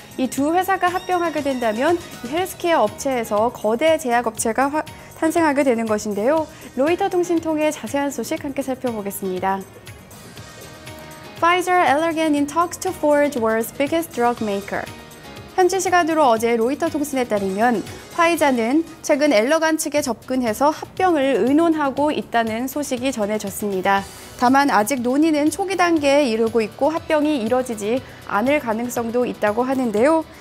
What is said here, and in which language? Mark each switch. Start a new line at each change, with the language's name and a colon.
Korean: 이 두 회사가 합병하게 된다면 헬스케어 업체에서 거대 제약업체가 탄생하게 되는 것인데요. 로이터 통신 통해 자세한 소식 함께 살펴보겠습니다.
English: Pfizer Allergan in talks to forge world's biggest drug maker.
Korean: 현지 시간으로 어제 로이터 통신에 따르면 화이자는 최근 엘러간 측에 접근해서 합병을 의논하고 있다는 소식이 전해졌습니다. 다만 아직 논의는 초기 단계에 이르고 있고 합병이 이뤄지지 않을 가능성도 있다고 하는데요.